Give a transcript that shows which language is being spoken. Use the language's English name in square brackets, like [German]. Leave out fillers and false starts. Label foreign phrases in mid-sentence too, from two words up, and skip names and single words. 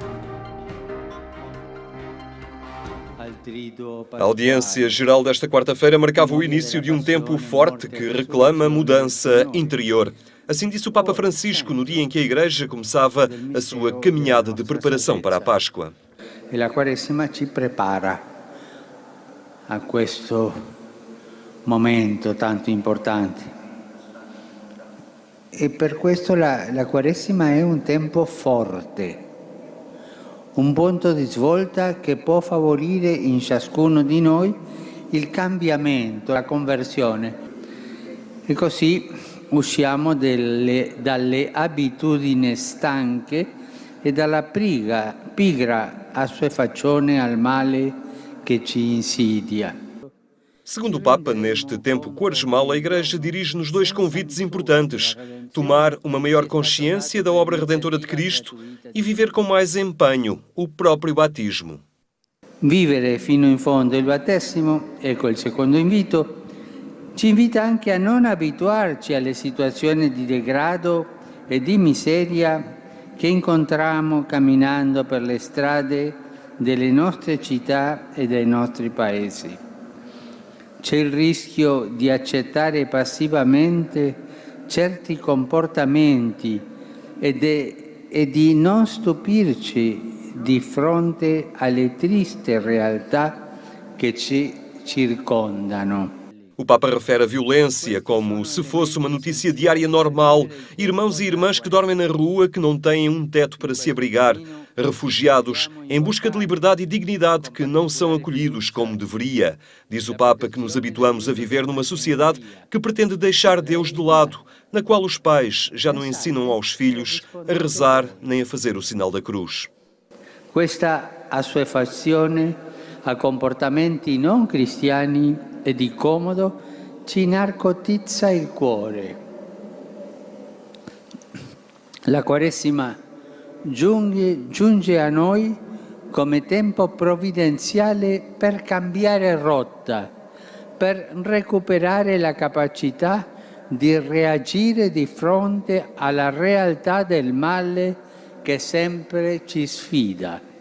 [Portuguese] A audiência geral desta quarta-feira marcava o início de um tempo forte que reclama mudança interior. Assim disse o Papa Francisco no dia em que a Igreja começava a sua caminhada de preparação para a Páscoa. [Italian] E a Quaresma ci prepara a questo momento tanto importante. E per questo la Quaresma è un tempo forte, un punto di svolta che può favorire in ciascuno di noi il cambiamento, la conversione. E così usciamo dalle abitudini stanche e dalla pigra assuefazione al male che ci insidia. [Portuguese] Segundo o Papa, neste tempo quaresmal, a Igreja dirige-nos 2 convites importantes: tomar uma maior consciência da obra redentora de Cristo e viver com mais empenho o próprio batismo. [Italian] Vivere fino in fondo il battesimo, ecco il secondo invito, ci invita anche a non abituarci alle situazioni di degrado e di miseria che incontriamo camminando per le strade delle nostre città e dei nostri paesi. C'è il rischio di accettare passivamente certi comportamenti e di non stupirci di fronte alle tristi realtà che ci circondano. [Portuguese] O Papa refere a violência como se fosse uma notícia diária normal. Irmãos e irmãs que dormem na rua, que não têm um teto para se abrigar. Refugiados em busca de liberdade e dignidade que não são acolhidos como deveria. Diz o Papa que nos habituamos a viver numa sociedade que pretende deixar Deus de lado, na qual os pais já não ensinam aos filhos a rezar nem a fazer o sinal da cruz. [Italian] Questa assuefazione a comportamenti non cristiani e di comodo ci narcotizza il cuore. La Quaresima giunge a noi come tempo provvidenziale per cambiare rotta, per recuperare la capacità di reagire di fronte alla realtà del male che sempre ci sfida.